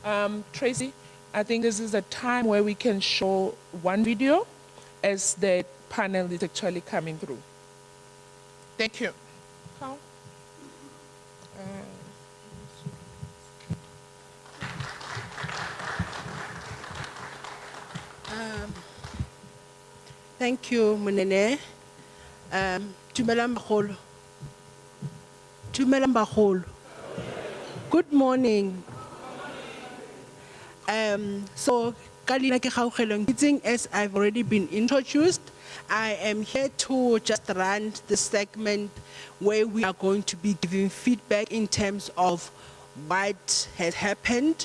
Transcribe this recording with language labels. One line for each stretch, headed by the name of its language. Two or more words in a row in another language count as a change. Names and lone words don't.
English: Tracy, I think this is a time where we can show one video as the panel is actually coming through. Thank you. How? Thank you, Munene.
Tswana: Dumelang bagolo. Dumelang bagolo.
English: Good morning. So,
Tswana: kalina ke kgaogelong,
English: as I've already been introduced, I am here to just run the segment where we are going to be giving feedback in terms of what has happened.